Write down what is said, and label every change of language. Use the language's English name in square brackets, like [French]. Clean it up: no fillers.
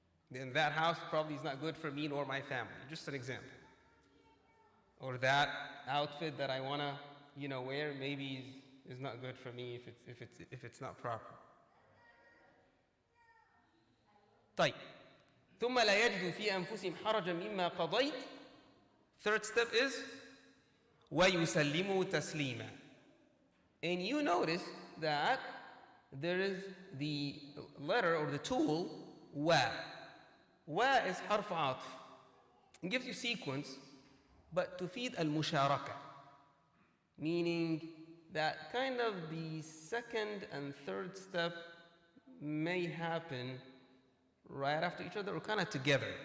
[English] Then that house probably is not good for me nor my family. Just an example. Or that outfit that I want to, wear maybe is not good for me if it's not proper. [Arabic] طيب. ثم لا يجدوا في أنفسهم حرجا مما قضيت. [English] Third step is [Arabic] ويسلموا تسليما. [English] And you notice that there is the letter or the tool wa. Wa is [Arabic] حرف عطف. [English] It gives you sequence, but [Arabic] تفيد المشاركة, [English] meaning that kind of the second and third step may happen right after each other or kind of together.